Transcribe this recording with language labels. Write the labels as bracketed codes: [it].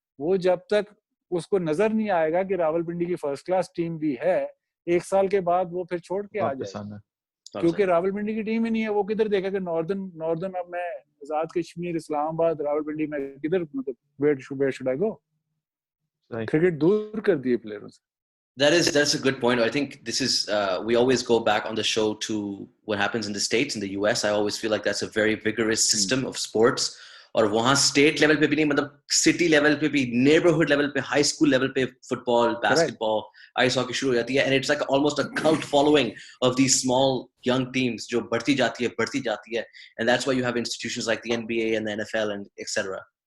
[hi] वो जब तक उसको नजर नहीं आएगा कि रावलपिंडी की फर्स्ट क्लास टीम भी है, 1 साल के बाद वो फिर छोड़ के आ जाएगा, क्योंकि रावलपिंडी की टीम ही नहीं है. वो किधर देखेगा नॉर्दर्न अब मैं आजाद कश्मीर, इस्लामाबाद, रावलपिंडी में किधर, मतलब [en] Where should I go? [hi] Cricket दूर कर दिए प्लेयरों से. [en] That's a good point. I think this is we always go back on the show to what happens in the States, in the US. I always feel like that's a very vigorous system of sports. [hi] और वहाँ state level पे भी नहीं, मतलब city level पे भी, neighbourhood level पे, high school level पे फुटबॉल, बास्केटबॉल, आइस हॉकी शुरू हो जाती है. [en] and it's like almost a cult following of these small young teams [hi] जो बढ़ती जाती है. [en] And that's why you have institutions like the NBA and the NFL and etcetera.